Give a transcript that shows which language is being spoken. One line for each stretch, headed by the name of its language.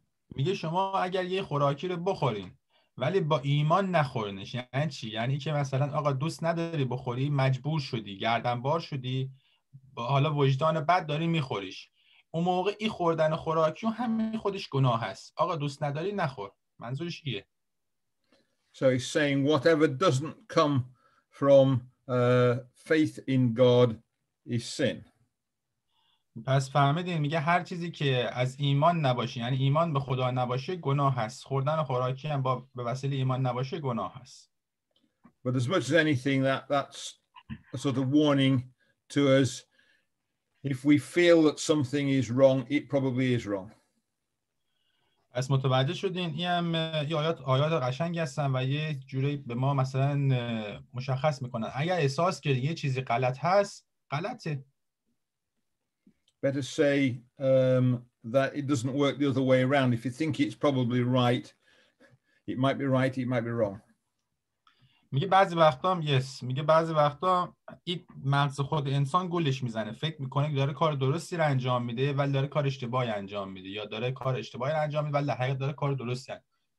Persian: میگه شما اگر یه خوراکی رو بخورین ولی با ایمان نخورنش، یعنی چی؟ یعنی که مثلا آقا دوست نداری بخوری، مجبور شدی، گردنبار شدی، حالا وجدان بد داری میخوریش، اون موقع این خوردن خوراکی همین خودش گناه هست. آقا دوست نداری نخور. منظورش ایه.
English: So he's saying whatever doesn't come from faith in God is sin.
Persian: پس فهمیدین؟ میگه هر چیزی که از ایمان نباشه، یعنی ایمان به خدا نباشه، گناه هست. خوردن خوراکی هم به وسیله ایمان نباشه گناه هست.
English: But as much as anything, that's a sort of warning to us. If we feel that something is wrong, it probably is wrong.
Persian: پس متوجه شدین این هم آیات قشنگ هستن و یه جوری به ما مثلا مشخص میکنن اگر احساس کردی یه چیزی غلط هست، غلطه.
English: Better say that it doesn't work the other way around. If you think it's probably right, it might be right, it might be wrong.
Persian: میگه بعضی وقتا این مغز خود انسان گولش میزنه، فکر میکنه داره کار درستی رو انجام میده ولی داره کار اشتباهی انجام میده، یا داره کار اشتباهی رو انجام میده ولی در حقیقت داره کار درستی انجام میده.